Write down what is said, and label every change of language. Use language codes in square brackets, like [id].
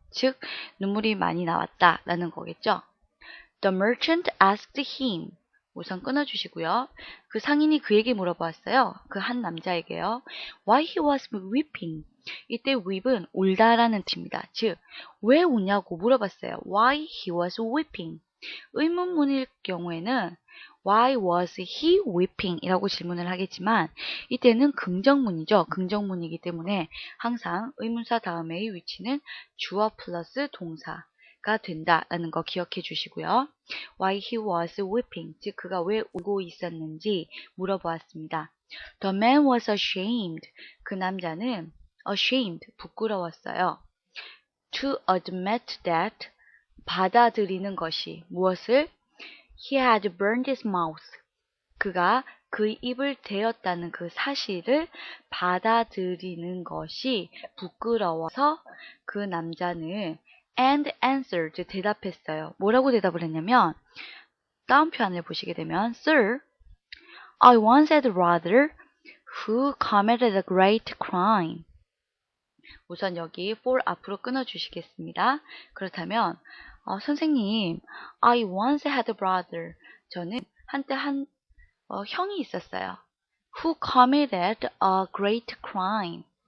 [ko] 즉 눈물이 많이 나왔다라는 거겠죠. [en] The merchant asked him. [ko] 우선 끊어주시고요. 그 상인이 그에게 물어보았어요. 그 한 남자에게요. [en] Why he was weeping. [ko] 이때 weep은 울다라는 뜻입니다. 즉, 왜 우냐고 물어봤어요. [en] Why he was weeping. [ko] 의문문일 경우에는 [en] Why was he weeping? [ko] 이라고 질문을 하겠지만 이때는 긍정문이죠. 긍정문이기 때문에 항상 의문사 다음의 위치는 주어 플러스 동사가 된다라는 거 기억해 주시고요. [en] Why he was weeping, [ko] 즉 그가 왜 울고 있었는지 물어보았습니다. [en] The man was ashamed. [ko] 그 남자는 ashamed, 부끄러웠어요. [en] To admit that, [ko] 받아들이는 것이 무엇을? [en] He had burned his mouth. [ko] 그가 그의 입을 데웠다는 그 사실을 받아들이는 것이 부끄러워서 그 남자는 [en] and answered [ko] 대답했어요. 뭐라고 대답을 했냐면 다음 표현을 보시게 되면 [en] Sir, I once had a brother who committed a great crime. [ko] 우선 여기 for 앞으로 끊어주시겠습니다. 그렇다면 선생님, [en] I once had a brother. [ko] 저는 한때 형이 있었어요. [en] Who committed a great crime.